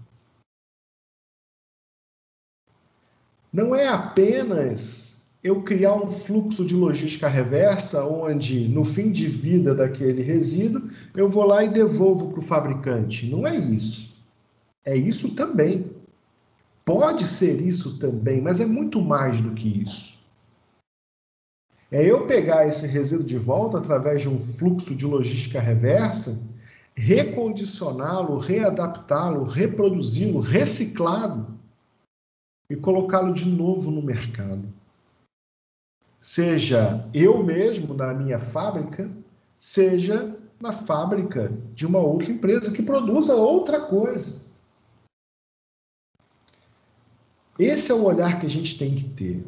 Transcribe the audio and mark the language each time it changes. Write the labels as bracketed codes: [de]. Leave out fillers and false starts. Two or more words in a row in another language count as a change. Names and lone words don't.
[pt] Não é apenas eu criar um fluxo de logística reversa, onde no fim de vida daquele resíduo, eu vou lá e devolvo para o fabricante. Não é isso. É isso também. Pode ser isso também, mas é muito mais do que isso. É eu pegar esse resíduo de volta através de um fluxo de logística reversa, recondicioná-lo, readaptá-lo, reproduzi-lo, reciclá-lo e colocá-lo de novo no mercado. Seja eu mesmo na minha fábrica, seja na fábrica de uma outra empresa que produza outra coisa. Esse é o olhar que a gente tem que ter.